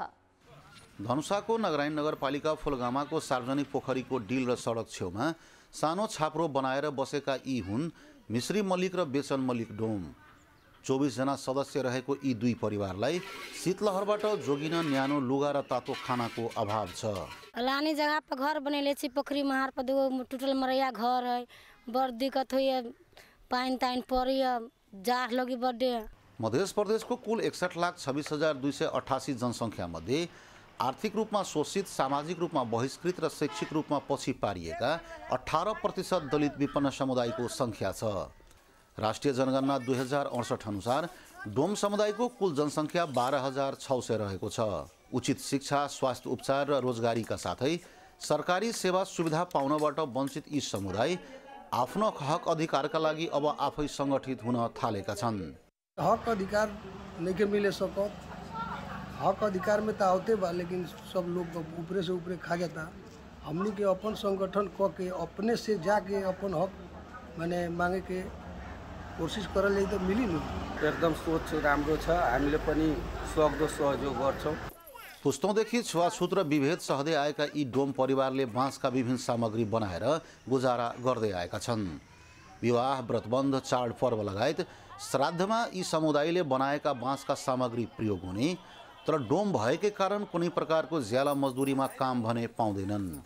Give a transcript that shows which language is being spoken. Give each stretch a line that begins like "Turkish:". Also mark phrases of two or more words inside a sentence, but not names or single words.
Nepali: धनुषाको नगरायन नगरपालिका फुलगामाको सार्वजनिक पोखरीको डिल र सडक छेउमा सानो छाप्रो बनाएर बसेका यी हुन् मिश्री मल्लिक र बेचन मल्लिक डोम। 24 जना सदस्य रहेको यी दुई परिवारलाई शीतलहरबाट जोगिन न्यानो लुगा र तातो खानाको अभाव छ।
Maithili: लाने जगह पर घर बनेले छी, पोखरी महार पर दो टूटल मरैया घर है, बड़ दिक्कत हुई, पानी ताइन पड़ी, जाड़ लगी बड़े।
Nepali: मध्य प्रदेशको कुल 61,26,288 जनसङ्ख्या मध्ये आर्थिक रूपमा शोषित, सामाजिक रूपमा बहिष्कृत र शैक्षिक रूपमा पछि पारिएका 18% दलित विपन्न समुदायको सङ्ख्या छ। राष्ट्रिय जनगणना 2068 अनुसार डोम समुदायको कुल जनसङ्ख्या 12,600 रहेको छ। उचित शिक्षा, स्वास्थ्य उपचार र रोजगारीका साथै सरकारी सेवा सुविधा पाउनबाट वञ्चित यी समुदाय आफ्नो हक अधिकारका लागि अब आफै सङ्गठित हुन थालेका छन्।
Bhojpuri: हक अधिकार नहीं मिले सकत, हक अधिकार में तो आते बा, लेकिन सब लोग ऊपरे से ऊपरे खा जाता। हमनी के अपन संगठन क के अपने से जाके अपन हक माने मांगे के कोशिश करल जाए तो मिली न।
Nepali: एकदम सोच राम्रो छ, हामीले पनि सक्दो सहयोग गर्छौं। पुस्तौँदेखि छुवाछुत र विभेद सहदै आएका यी डोम परिवारले बाँसका विभिन्न सामग्री बनाएर गुजारा गर्दै आएका छन्। विवाह, व्रतबन्ध, चाडपर्व लगायत श्राद्धमा यी समुदायले बनाएका बाँसका सामग्री प्रयोग हुने, तर डोम भएकै कारण कुनै प्रकारको ज्याला मजदुरीमा काम भने पाउँदैनन्।